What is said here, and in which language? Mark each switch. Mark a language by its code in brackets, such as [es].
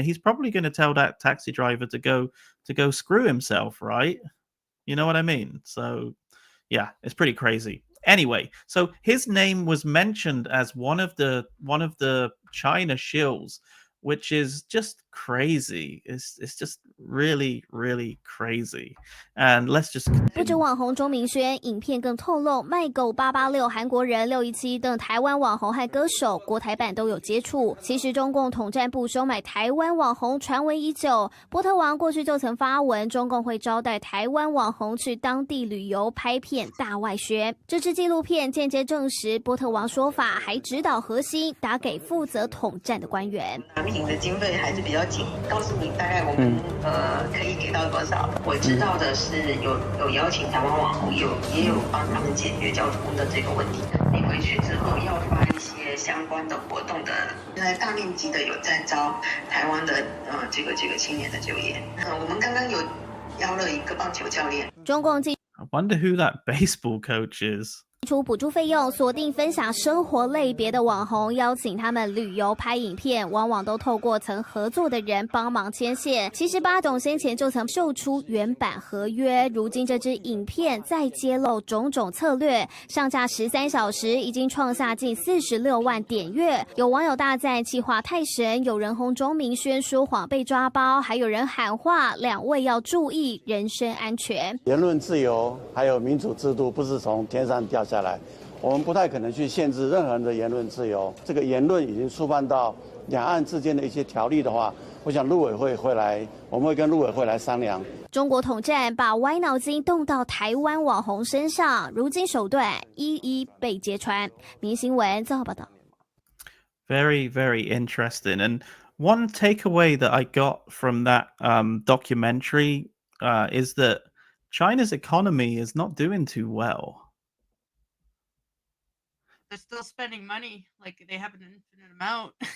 [en] He's probably going to tell that taxi driver to go screw himself, right? You know what I mean? So yeah, it's pretty crazy. Anyway, so his name was mentioned as one of the China shills, which is just crazy. It's just really, really crazy. And let's just continue. [zh] 不止网红钟明轩，影片更透露，卖狗886、韩国人617等台湾网红和歌手国台版都有接触。其实中共统战部收买台湾网红传闻已久，波特王过去就曾发文，中共会招待台湾网红去当地旅游拍片大外宣。这支纪录片间接证实波特王说法，还指导核心打给负责统战的官员。的经费还是比较紧，告诉你大概我们可以给到多少。我知道的是有邀请台湾网红，也有帮他们解决交通的这个问题。你回去之后要发一些相关的活动的，现在大面积的有在招台湾的这个青年的就业。我们刚刚有邀了一个棒球教练。中共记 [en] I wonder who that baseball coach is. [zh] 出补助费用，锁定分享生活类别的网红，邀请他们旅游拍影片，往往都透过曾合作的人帮忙牵线。其实巴董先前就曾秀出原版合约，如今这支影片再揭露种种策略，上架13小时已经创下近46万点阅。有网友大赞企划太神，有人轰钟明轩说谎被抓包，还有人喊话两位要注意人身安全。言论自由还有民主制度不是从天上掉下来，我们不太可能去限制任何人的言论自由。这个言论已经触犯到两岸之间的一些条例的话，我想陆委会会来，我们会跟陆委会来商量。中国统战把歪脑筋动到台湾网红身上，如今手段一一被揭穿。明新闻综合报道。 [en] Very, very interesting. And one takeaway that I got from that documentary is that China's economy is not doing too well. They're still spending money like they have an infinite amount.